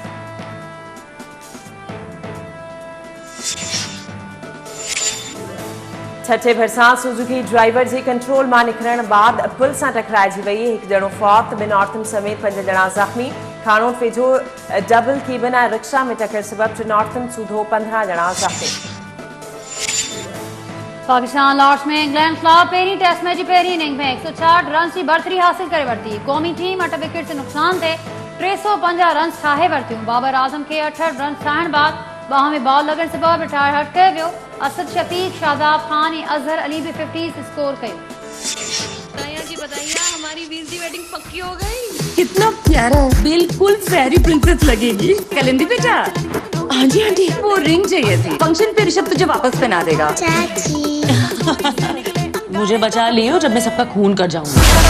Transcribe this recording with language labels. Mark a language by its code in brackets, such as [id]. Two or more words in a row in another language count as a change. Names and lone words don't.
[sd] छठे भरिसां सुजुकी ड्राइवर जे कंट्रोल मां निकिरण बाद पुल सां टकराइजी वई। 1 ॼणो फौत, 2 औरतुनि समेत 5 ॼणा ज़ख़्मी। खानोट वेझो डबल कीबन ऐं रिक्शा में टक्कर सबब 3 औरतुनि सूधो 15 ॼणा ज़ख़्मी। पाकिस्तान लॉर्ड्स में इंग्लैंड खिलाफ पहिरीं [en] test match [sd] जी पहिरीं इनिंग में 160 रन की बढ़तरी हासिल करे वरिती। क़ौमी टीम 8 विकेट से नुक़सान ते 350 रन ठाहे वरितियूं। बाबर आज़म के 68 रन ठाहिण बाद बाह में बॉल लगन सबब [en] retired hurt [sd] कयो वियो। असद शफीक, शादाब खान ऐं अजहर अली भी 50 स्कोर कयो। [hi] जी बताइए, हमारी वीर की वेडिंग पक्की हो गई। कितना प्यारा, बिल्कुल [en] fairy princess [hi] लगेगी। कलिंदी बेटा। हाँ जी आंटी, वो रिंग चाहिए थी। फंक्शन पे ऋषभ तुझे वापस पहना देगा। चाची मुझे बचा लियो जब मैं सबका खून कर जाऊंगा।